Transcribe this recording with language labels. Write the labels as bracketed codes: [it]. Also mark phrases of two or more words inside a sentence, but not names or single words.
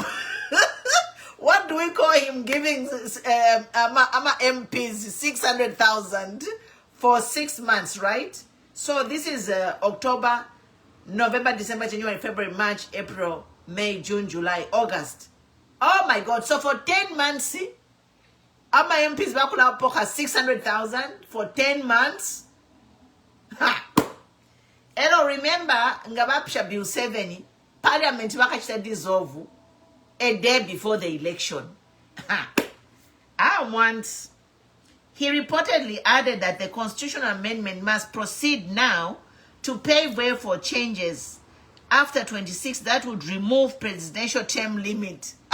[en] What do we call him giving MPs 600,000 for 6 months, right? So this is October, November, December, January, February, March, April, May, June, July, August. Oh my God. So for 10 months, see? [bem] Ama MPs bakula poka 600,000 [en] for 10 months. Ha! [bem] Hello, remember, ngabapisha Bill 7, Parliament bakachita dissolve [en] a day before the election. He reportedly added that the constitutional amendment must proceed now to pave way for changes after 26 that would remove presidential term limit.